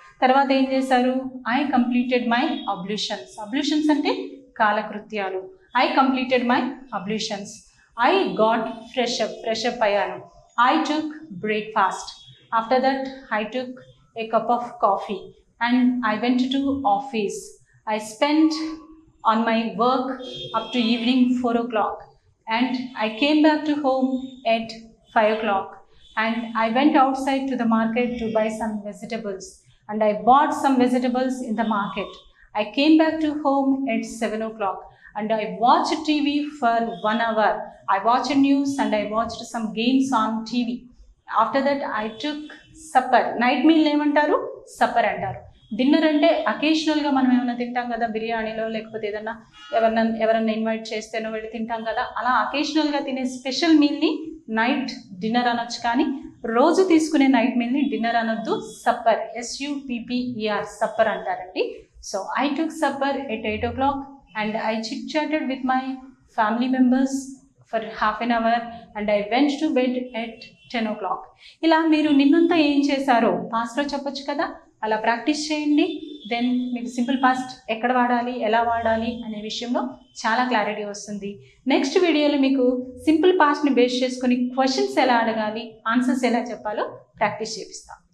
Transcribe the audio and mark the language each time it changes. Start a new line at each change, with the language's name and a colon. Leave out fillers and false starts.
Telugu: తర్వాత ఏం చేశారు?
English: I completed my ablutions. Ablutions
Telugu: అంటే కాలకృత్యాలు.
English: I completed my ablutions. I got fresh up అయ్యాను. I took breakfast. After that I took a cup of coffee and I went to office. I spent on my work up to evening 4 o'clock and I came back to home at 5 o'clock. and I went outside to the market to buy some vegetables, and I bought some vegetables in the market. I came back to home at 7 o'clock and I watched TV for 1 hour. I watched news and I watched some games on TV. After that I took supper. Night meal ఏమంటారు?
Telugu: Supper అంటారు. Dinner అంటే అకేషనల్గా మనం ఏమైనా తింటాం కదా, బిర్యానీలో లేకపోతే ఏదన్నా ఎవరన్నా ఇన్వైట్ చేస్తేనో వెళ్ళి తింటాం కదా, అలా అకేషనల్గా తినే స్పెషల్ మీల్ని నైట్ డిన్నర్ అనొచ్చు. కానీ రోజు తీసుకునే నైట్ మీల్ని డిన్నర్ అనొద్దు, సప్పర్, SUPPER సప్పర్ అంటారండి.
English: So I took supper at 8 o'clock and I chit-chatted with my family members for half an hour and I went to bed at 10 o'clock.
Telugu: ఇలా మీరు నిన్నంతా ఏం చేశారో పాస్ట్లో చెప్పొచ్చు కదా, అలా ప్రాక్టీస్ చేయండి. దెన్ మీకు సింపుల్ పాస్ట్ ఎక్కడ వాడాలి, ఎలా వాడాలి అనే విషయంలో చాలా క్లారిటీ వస్తుంది. నెక్స్ట్ వీడియోలో మీకు సింపుల్ పాస్ట్ని బేస్ చేసుకుని క్వశ్చన్స్ ఎలా అడగాలి, ఆన్సర్స్ ఎలా చెప్పాలో ప్రాక్టీస్ చేపిస్తాం.